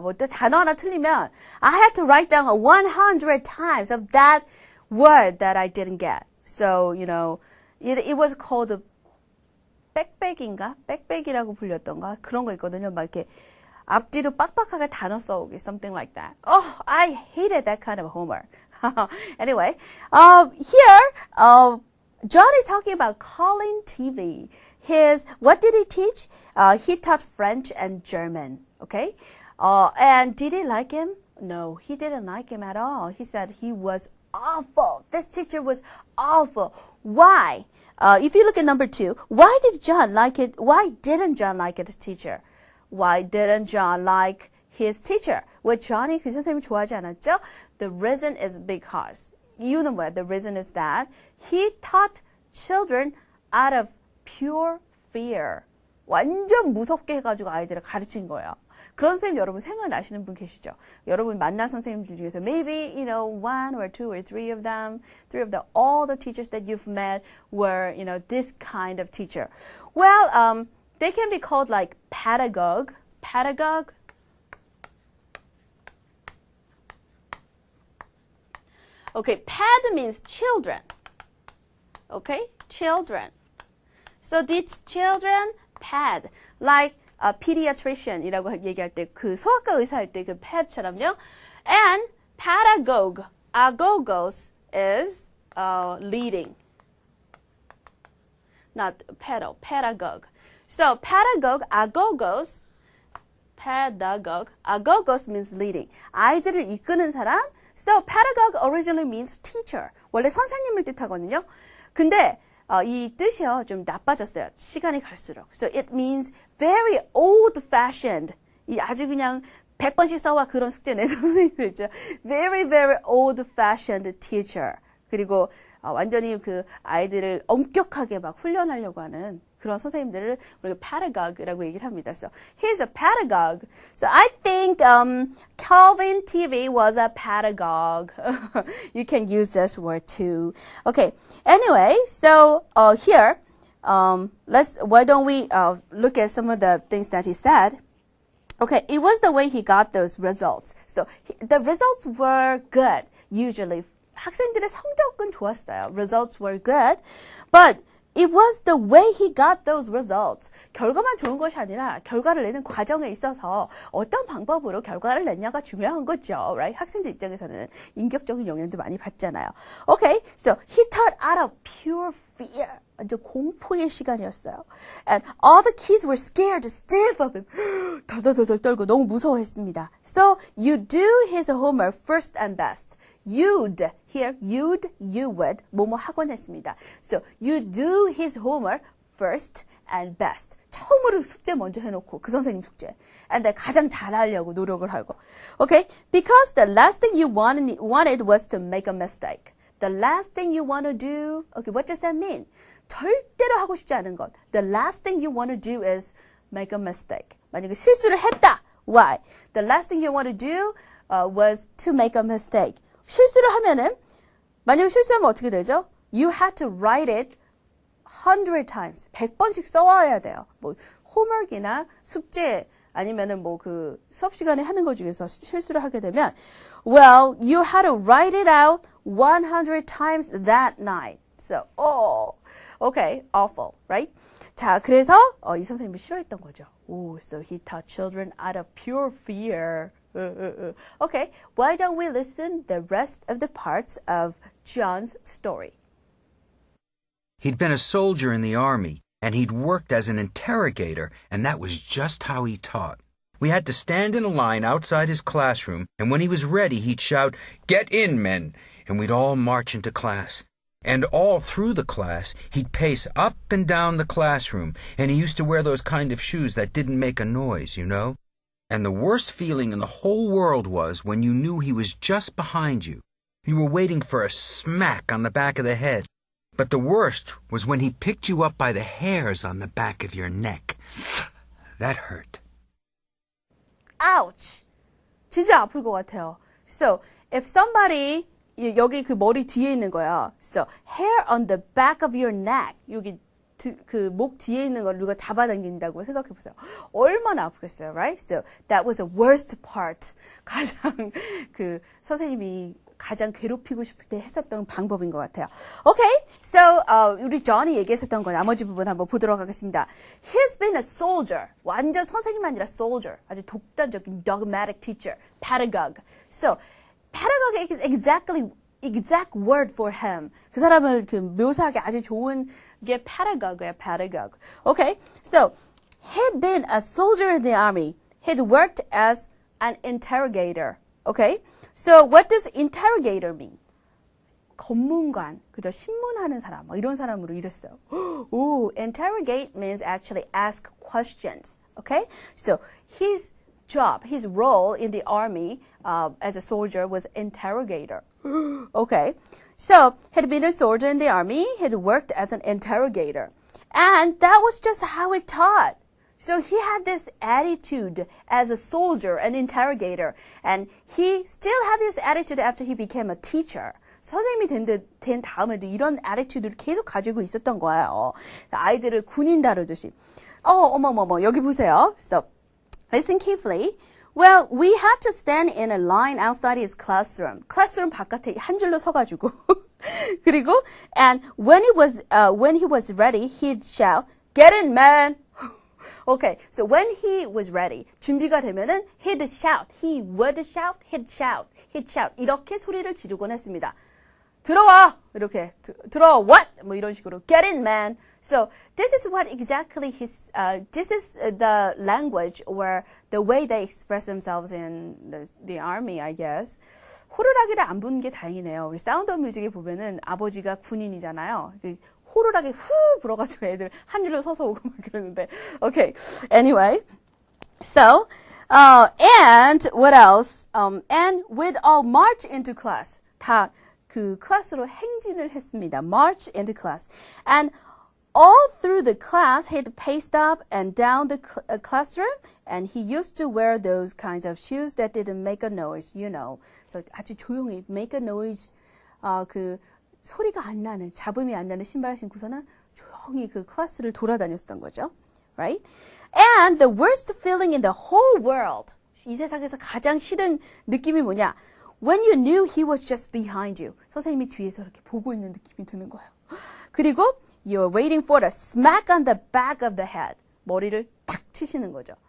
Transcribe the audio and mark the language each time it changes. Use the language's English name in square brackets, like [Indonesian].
[Korean] 뭐 단어 하나 틀리면 [English] I had to write down 100 times of that word that I didn't get. So, you know, it was called 빽빽인가? [Korean] 빽빽이라고 불렸던가? 그런 거 있거든요. 막 이렇게 앞뒤로 빡빡하게 단어 써오기, [English] something like that. Oh, I hated that kind of homework. Anyway, here, John is talking about Colin TV. What did he teach? He taught French and German, okay? And did he like him? No, he didn't like him at all. He said he was awful. This teacher was awful. Why? If you look at number 2, why did John like it? Why didn't John like his teacher? Why didn't John like his teacher? [Korean] 왜 John이 그 선생님을 좋아하지 않았죠? [English] The reason is because. [Korean] 이유는 뭐야? [English] The reason is that he taught children out of pure fear. [Korean] 완전 무섭게 해가지고 아이들을 가르친 거예요. 그런 선생님 여러분 생각나시는 분 계시죠? 여러분 만난 선생님들 중에서 [English] maybe, you know, 1 or 2 or 3 of them, all the teachers that you've met were, you know, this kind of teacher. Well, they can be called like pedagogue. Pedagogue. Okay, ped means children. Okay, children. So these children, ped, like a [Korean] pediatrician이라고 얘기할 때 그 소아과 의사 할 때 그 ped처럼요. [English] And pedagogue, agogos is leading. Not pedo, pedagogue. So pedagogue, agogos, pedagogue, agogos means leading. [Korean] 아이들을 이끄는 사람. [English] So pedagogue originally means teacher. [Korean] 원래 선생님을 뜻하거든요. 근데 이 뜻이요 좀 나빠졌어요. 시간이 갈수록. [English] So it means very old-fashioned. [Korean] 이 아주 그냥 100번씩 써와 그런 숙제 내는 선생님들 있죠. [English] Very, very old-fashioned teacher. [Korean] 그리고 완전히 그 아이들을 엄격하게 막 훈련하려고 하는 그런 선생님들을 우리가 pedagogue라고 얘기를 합니다. [English] So he's a pedagogue. So I think Calvin TV was a pedagogue. You can use this word too. Okay. Anyway, so here, why don't we look at some of the things that he said. Okay, it was the way he got those results. So the results were good. [Korean] Usually, 학생들의 성적은 좋았어요. [English] Results were good, but it was the way he got those results. [Korean] 결과만 좋은 것이 아니라 결과를 내는 과정에 있어서 어떤 방법으로 결과를 냈냐가 중요한 거죠. [English] Right? [Korean] 학생들 입장에서는 인격적인 영향도 많이 받잖아요. [English] Okay, so he taught out of pure fear. [Korean] 완전 공포의 시간이었어요. [English] And all the kids were scared stiff of him. [Korean] 덜덜덜 떨고 너무 무서워했습니다. [English] So you do his homework first and best. You'd, here, you would, [Korean] 뭐뭐 하곤 했습니다. [English] So, you do his homework first and best. [Korean] 처음으로 숙제 먼저 해놓고, 그 선생님 숙제. [English] And then [Korean] 가장 잘하려고 노력을 하고. [English] Okay? Because the last thing you wanted was to make a mistake. The last thing you want to do, okay, what does that mean? [Korean] 절대로 하고 싶지 않은 것. [English] The last thing you want to do is make a mistake. [Korean] 만약에 실수를 했다. Why? [English] The last thing you want to do was to make a mistake. [Korean] 실수를 하면은 만약에 실수하면 어떻게 되죠? [English] You had to write it 100 times. [Korean] 100번씩 써와야 돼요. 뭐 homework이나 숙제 아니면은 뭐 그 수업 시간에 하는 것 중에서 실수를 하게 되면 [English] well, you had to write it out 100 times that night. So, okay, awful, right? [Korean] 자, 그래서 이 선생님이 싫어했던 거죠. [English] So he taught children out of pure fear. Okay, why don't we listen the rest of the parts of John's story? He'd been a soldier in the army, and he'd worked as an interrogator, and that was just how he taught. We had to stand in a line outside his classroom, and when he was ready, he'd shout, "Get in, men!" and we'd all march into class. And all through the class, he'd pace up and down the classroom, and he used to wear those kind of shoes that didn't make a noise, you know? And the worst feeling in the whole world was when you knew he was just behind you. You were waiting for a smack on the back of the head. But the worst was when he picked you up by the hairs on the back of your neck. That hurt. [Korean] Ouch! 진짜 아플 것 같아요. [English] So, if somebody, [Korean] 여기 그 머리 뒤에 있는 거야. [English] So, hair on the back of your neck. [Korean] 여기 그 목 뒤에 있는 걸 누가 잡아당긴다고 생각해 보세요. 얼마나 아프겠어요, right? [English] So, that was the worst part. [Korean] 가장 그 선생님이 가장 괴롭히고 싶을 때 했었던 방법인 것 같아요. Okay, so 우리 Johnny 얘기했었던 거 나머지 부분 한번 보도록 하겠습니다. [English] He's been a soldier. [Korean] 완전 선생님 아니라 soldier. 아주 독단적인 [English] dogmatic teacher, pedagogue. So, pedagogue is exact word for him. [Korean] 그 사람을 그 묘사하기 아주 좋은 게 pedagogue야, pedagogue. [English] Okay, so he'd been a soldier in the army. He'd worked as an interrogator. Okay, so what does interrogator mean? [Korean] 검문관, 그죠? 신문하는 사람, 뭐 이런 사람으로 일했어요. [English] Ooh, interrogate means actually ask questions. Okay, so his job, his role in the army as a soldier was interrogator. Okay, so had been a soldier in the army, had worked as an interrogator, and that was just how it taught. So he had this attitude as a soldier, an interrogator, and he still had this attitude after he became a teacher. [Korean] 선생님이 된 다음에도 이런 attitude를 계속 가지고 있었던 거예요. 아이들을 군인 다루듯이. 어머머머, 여기 보세요. [English] So, listen carefully. Well, we had to stand in a line outside his classroom. [Korean] classroom 바깥에 한 줄로 서가지고. [English] 그리고, and when he was ready, he'd shout, "Get in, man!" Okay, so when he was ready, [Korean] 준비가 되면은 [English] he'd shout, he would shout, he'd shout, he'd shout. [Korean] 이렇게 소리를 지르곤 했습니다. 들어와! 이렇게, 들어와, what? 뭐 이런 식으로. [English] Get in, man. So, this is what exactly this is the language or the way they express themselves in the army, I guess. [Korean] 호루라기를 안 부는 게 다행이네요. 우리 사운드 오브 뮤직에 보면은 아버지가 군인이잖아요. 호루라기 후 불어가지고 애들 한 줄로 서서 오고 막 그러는데. [English] Okay, anyway. So, and what else? And we'd all march into class. [Korean] 다 그 클래스로 행진을 했습니다. [English] March into class. And all through the class, he'd paced up and down the classroom, and he used to wear those kinds of shoes that didn't make a noise, you know. [Korean] So 아주 조용히 [English] make a noise, [Korean] 그 소리가 안 나는, 잡음이 안 나는 신발 신고서는 조용히 그 클래스를 돌아다녔던 거죠, right? [English] And the worst feeling in the whole world, [Korean] 이 세상에서 가장 싫은 느낌이 뭐냐? [English] When you knew he was just behind you, [Korean] 선생님이 뒤에서 이렇게 보고 있는 느낌이 드는 거예요. [English] 그리고 you're waiting for the smack on the back of the head. [Korean] 머리를 탁 치시는 거죠.